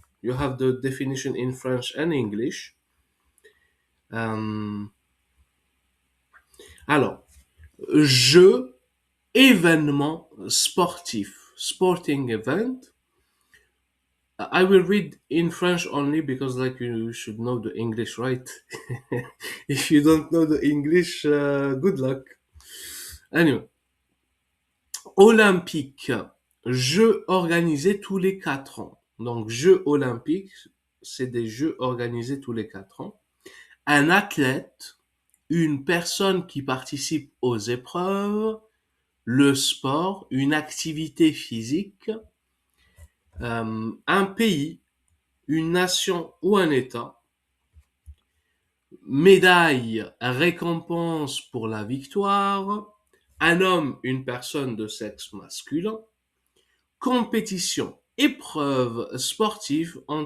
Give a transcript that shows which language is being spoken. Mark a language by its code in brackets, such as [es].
[en] You have the definition in French and English. [fr] Um, alors, jeu, événement sportif, [en] sporting event. I will read in French only because, like, you should know the English, right? If you don't know the English, good luck. Anyway, [fr] olympique, jeux organisés tous les 4 ans. Donc, jeux olympiques, c'est des jeux organisés tous les 4 ans. Un athlète, une personne qui participe aux épreuves, le sport, une activité physique, un pays, une nation ou un État, médaille, récompense pour la victoire, un homme, une personne de sexe masculin, compétition, épreuve sportive